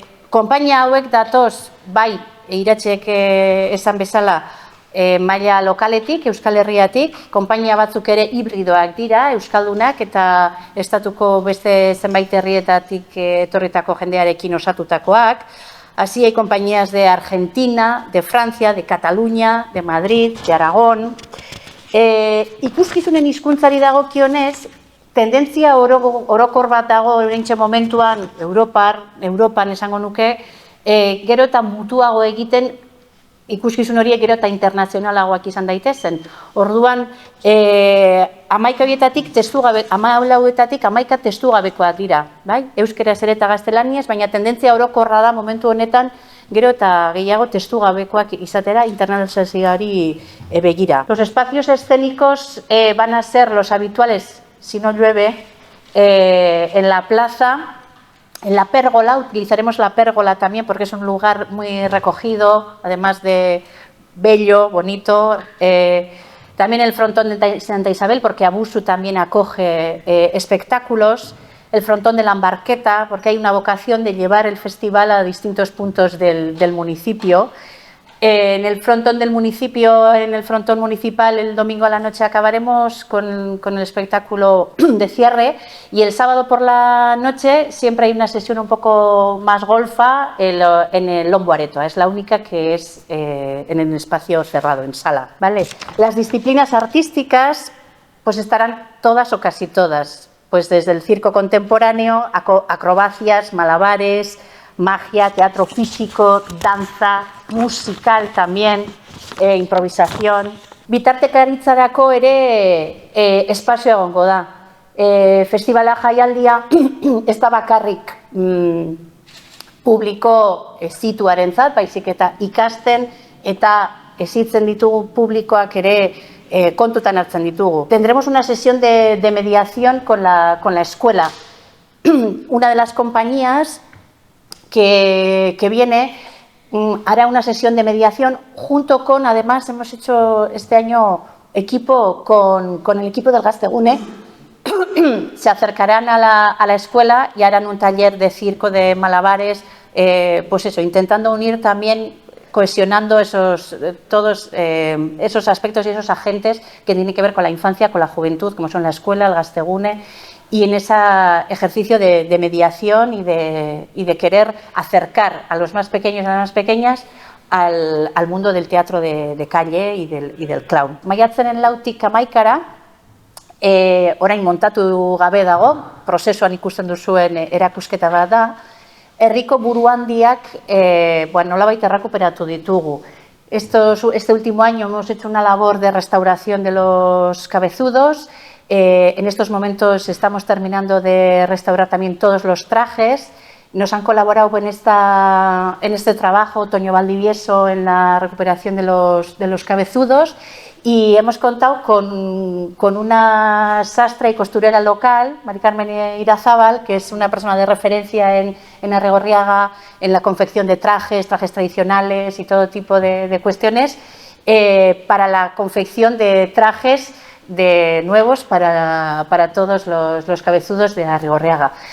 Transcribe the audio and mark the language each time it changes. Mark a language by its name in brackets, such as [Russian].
[Basque] Konpainia hauek datoz, bai, iratxek esan bezala, maila lokaletik, Euskal Herriatik, konpainia batzuk ere hibridoak dira, euskaldunak eta estatuko beste zenbait herrietatik etorritako jendearekin osatutakoak. [Spanish] Así hay compañías de Argentina, de Francia, de Cataluña, de Madrid, de Aragón. [Basque] Ikuskizunen hizkuntzari dagokionez, tendentzia orokor bat dago oraintxe momentuan Europan esango nuke, gero eta mutuago egiten ikuskizun horiek gero eta internazionalagoak izan daitezen. Orduan, 11 horietatik 11 testugabekoak dira, bai? Euskeraz ere eta gaztelaniaz, baina tendentzia orokorra da momentu honetan gero eta gehiago testugabekoak izatera internazionalari begira. [Spanish] Los espacios escénicos van a ser los habituales si no llueve, en la plaza, en la pérgola, utilizaremos la pérgola también porque es un lugar muy recogido, además de bello, bonito. También el frontón de Santa Isabel, porque Abusu también acoge espectáculos. El frontón de la Embarqueta, porque hay una vocación de llevar el festival a distintos puntos del municipio. En el frontón del municipio, en el frontón municipal, el domingo a la noche acabaremos con el espectáculo de cierre y el sábado por la noche siempre hay una sesión un poco más golfa en el Lombo Areto. Es la única que es en el espacio cerrado, en sala, ¿vale? Las disciplinas artísticas pues estarán todas o casi todas, pues desde el circo contemporáneo, acrobacias, malabares, magia, teatro físico, danza, musical también, improvisación. [Basque] Bitartekaritzarako ere espazio egongo da. Festivala jaialdia ez da bakarrik publiko zituarentzat, baizik eta ikasten eta hezitzen ditugu publikoak ere kontutan hartzen ditugu. [Spanish] Tendremos una sesión de mediación con la escuela. Una de las compañías que viene hará una sesión de mediación junto con, además hemos hecho este año equipo con el equipo del Gaztegune, se acercarán a la escuela y harán un taller de circo, de malabares, pues eso, intentando unir también, cohesionando todos esos aspectos y esos agentes que tienen que ver con la infancia, con la juventud, como son la escuela, el Gaztegune, y en ese ejercicio de mediación y de querer acercar a los más pequeños y a las más pequeñas al mundo del teatro de calle y del clown. [Basque] Maiatzaren 4tik 11 orain montatu gabe dago, prozesuan ikusten duzuen erakusketa bat da, herriko buruhandiak nolabait errekuperatu ditugu. [Spanish] Este último año hemos hecho una labor de restauración de los cabezudos. En estos momentos estamos terminando de restaurar también todos los trajes. Nos han colaborado en este trabajo Toño Valdivieso en la recuperación de los cabezudos y hemos contado con una sastra y costurera local, Mari Carmen Irazábal, que es una persona de referencia en Arrigorriaga en la confección de trajes tradicionales y todo tipo de cuestiones, para la confección de trajes nuevos para todos los cabezudos de Arrigorriaga.